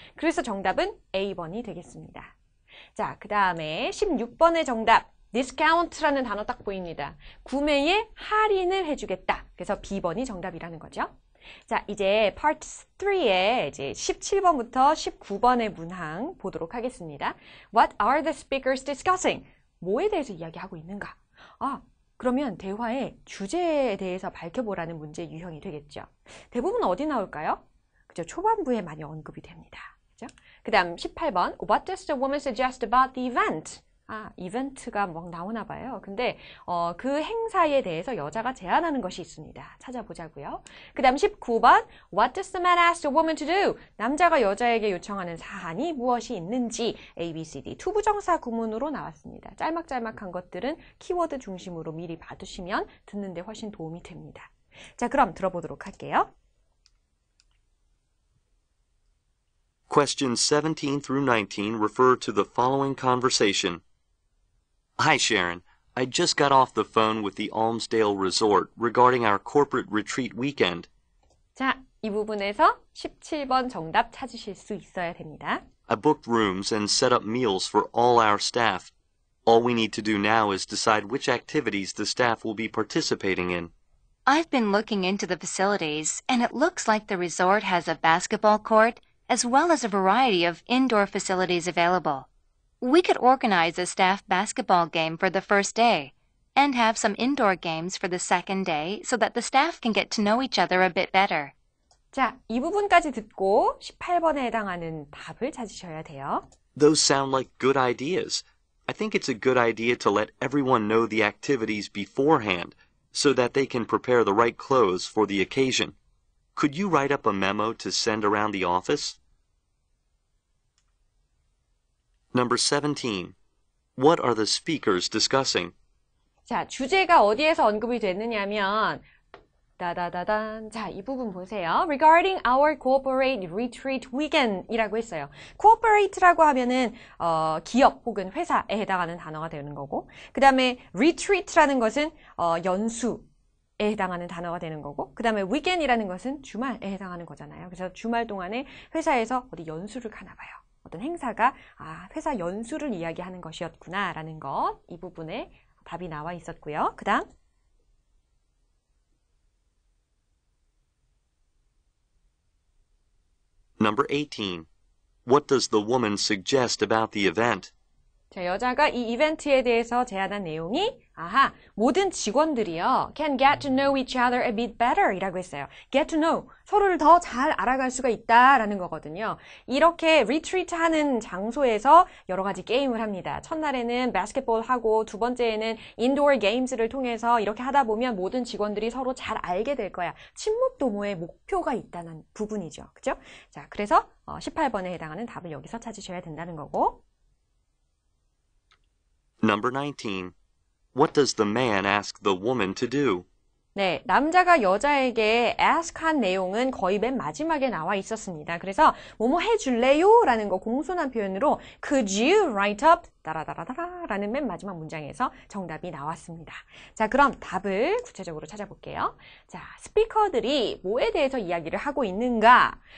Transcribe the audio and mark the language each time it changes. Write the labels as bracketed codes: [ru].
[ko] 그래서 정답은 A번이 되겠습니다. 자, 그 다음에 16번의 정답 discount라는 단어 딱 보입니다. 구매에 할인을 해주겠다. 그래서 B번이 정답이라는 거죠. 자, 이제 Part 3의 이제 17번부터 19번의 문항 보도록 하겠습니다. [en] What are the speakers discussing? [ko] 뭐에 대해서 이야기하고 있는가? 아, 그러면 대화의 주제에 대해서 밝혀보라는 문제 유형이 되겠죠. 대부분 어디 나올까요? 그죠? 초반부에 많이 언급이 됩니다. 그죠? 그 다음 18번. [en] What does the woman suggest about the event? [ko] 이벤트가 막 나오나 봐요. 근데 그 행사에 대해서 여자가 제안하는 것이 있습니다. 찾아보자고요. 그 다음 19번. [en] What does the man ask the woman to do? [ko] 남자가 여자에게 요청하는 사안이 무엇이 있는지 A, B, C, D 투부정사 구문으로 나왔습니다. 짤막짤막한 것들은 키워드 중심으로 미리 봐두시면 듣는 데 훨씬 도움이 됩니다. 자, 그럼 들어보도록 할게요. [en] Questions 17 through 19 refer to the following conversation. Hi, Sharon. I just got off the phone with the Almsdale Resort regarding our corporate retreat weekend. [ko] 자, 이 부분에서 17번 정답 찾으실 수 있어야 됩니다. [en] I booked rooms and set up meals for all our staff. All we need to do now is decide which activities the staff will be participating in. I've been looking into the facilities, and it looks like the resort has a basketball court, as well as a variety of indoor facilities available. We could organize a staff basketball game for the first day, and have some indoor games for the second day so that the staff can get to know each other a bit better. [ko] 자, 이 부분까지 듣고 18번에 해당하는 답을 찾으셔야 돼요. [en] Those sound like good ideas. I think it's a good idea to let everyone know the activities beforehand so that they can prepare the right clothes for the occasion. Could you write up a memo to send around the office? Number 17. What are the speakers discussing? [ko] 자, 주제가 어디에서 언급이 됐느냐면 따다다단. 자, 이 부분 보세요. [en] Regarding our corporate retreat weekend [ko] 이라고 했어요. cooperate라고 하면은 기업 혹은 회사에 해당하는 단어가 되는 거고, 그 다음에 retreat라는 것은 연수에 해당하는 단어가 되는 거고, 그 다음에 weekend이라는 것은 주말에 해당하는 거잖아요. 그래서 주말 동안에 회사에서 어디 연수를 가나 봐요. 어떤 행사가 회사 연수를 이야기하는 것이었구나라는 것, 이 부분에 답이 나와 있었고요. 그 다음 [en] Number 18. What does the woman suggest about the event? [ko] 자, 여자가 이 이벤트에 대해서 제안한 내용이 모든 직원들이요 [en] can get to know each other a bit better [ko] 이라고 했어요. [en] get to know, [ko] 서로를 더 잘 알아갈 수가 있다라는 거거든요. 이렇게 retreat 하는 장소에서 여러 가지 게임을 합니다. 첫날에는 바스켓볼 하고 두 번째에는 인도어 게임즈를 통해서 이렇게 하다 보면 모든 직원들이 서로 잘 알게 될 거야. 친목 도모의 목표가 있다는 부분이죠. 그죠? 자, 그래서 18번에 해당하는 답을 여기서 찾으셔야 된다는 거고. [en] Number 19. What does the man ask the woman to do? [ko] 네, 남자가 여자에게 ask한 내용은 거의 맨 마지막에 나와 있었습니다. 그래서 뭐뭐 해줄래요? 라는 거 공손한 표현으로 [en] Could you write up? [ko] 따라따라따라 라는 맨 마지막 문장에서 정답이 나왔습니다. 자, 그럼 답을 구체적으로 찾아볼게요. 자, 스피커들이 뭐에 대해서 이야기를 하고 있는가?